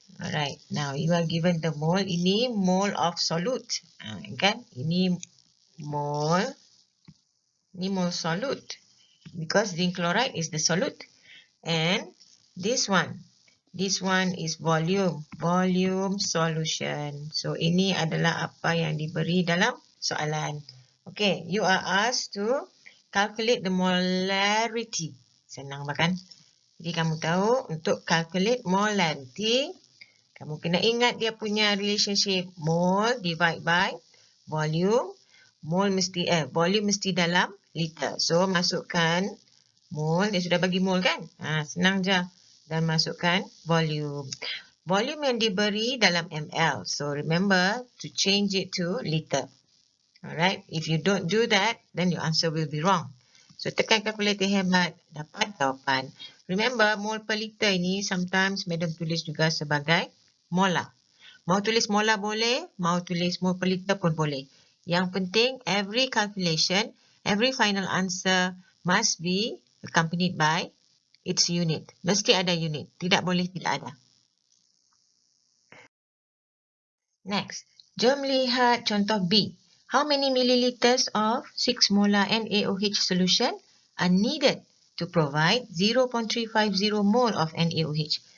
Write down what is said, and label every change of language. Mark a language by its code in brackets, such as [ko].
[en] Alright, now you are given the mole. Ini mole of solute. Kan? Ini mole solute because zinc chloride is the solute, and this one is volume solution. [ms] So ini adalah apa yang diberi dalam soalan. [en] Okay, you are asked to calculate the molarity. [ms] Senang kan? Jadi kamu tahu untuk calculate molarity, kamu kena ingat dia punya relationship mole divide by volume. Volume mesti dalam liter. So, masukkan mole. Dia sudah bagi mole kan? Senang je. Dan masukkan volume. Volume yang diberi dalam ml. [en] So, remember to change it to liter. Alright. If you don't do that, then your answer will be wrong. [ms] So, tekan kalkulator hemat. Dapat jawapan. Remember, mole per liter ini sometimes madam tulis juga sebagai molar. Mau tulis molar boleh. Mau tulis mole per liter pun boleh. Yang penting, [en] every calculation, every final answer must be accompanied by its unit. [ms] Mesti ada unit. Tidak boleh tidak ada. [en] Next, [ms] jom lihat contoh B. [en] How many milliliters of 6 molar NaOH solution are needed to provide 0.350 mole of NaOH?